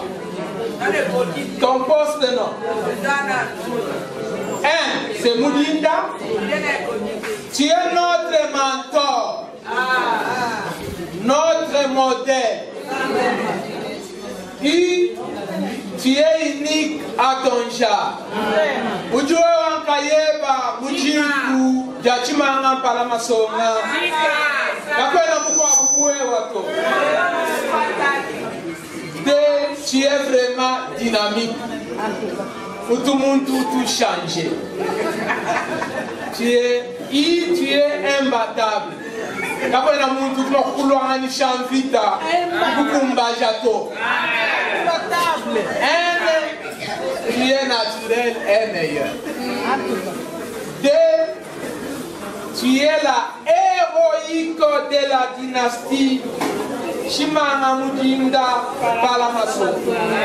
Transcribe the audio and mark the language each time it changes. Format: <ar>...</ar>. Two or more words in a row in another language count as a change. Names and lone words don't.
<fr>Ton poste de nom. Un, c'est Moulinda. Tu es notre mentor, notre modèle. Et tu es unique à ton genre.</fr> <lua>Ujue wankayeba mujiku jachimanga Palamasonga. Kakwena mukwa bubuwe wato.</lua> <fr>Tu es vraiment dynamique. Tout le monde tout changé. Tu es imbattable.</fr> <lua>Kakwena muntu tumakulwa ni shamvita kukumbajato.</lua> <fr>Tu es naturel et meilleur. Deux, tu es la héroïque de la dynastie Chimana Mudinda Palamasonga.</fr>